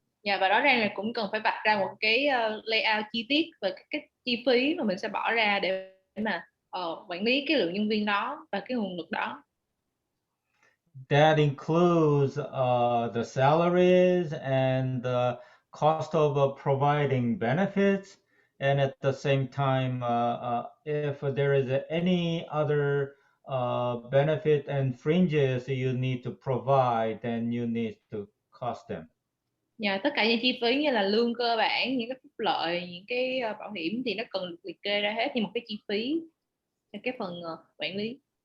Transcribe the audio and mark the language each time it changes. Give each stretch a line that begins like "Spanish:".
Vietnamese: Và rõ ràng là cũng cần phải vạch ra một cái layout chi tiết về cái chi phí mà mình sẽ bỏ ra để mà quản lý cái lượng nhân viên đó và cái nguồn lực đó.
English: That includes the salaries and the cost of providing benefits, and at the same time, if there is any other benefit and fringes you need to provide, then you need to cost them.
Vietnamese: Tất cả những chi phí như là lương cơ bản, những cái phúc lợi, những cái bảo hiểm thì nó cần được liệt kê ra hết như một cái chi phí cho cái phần quản lý.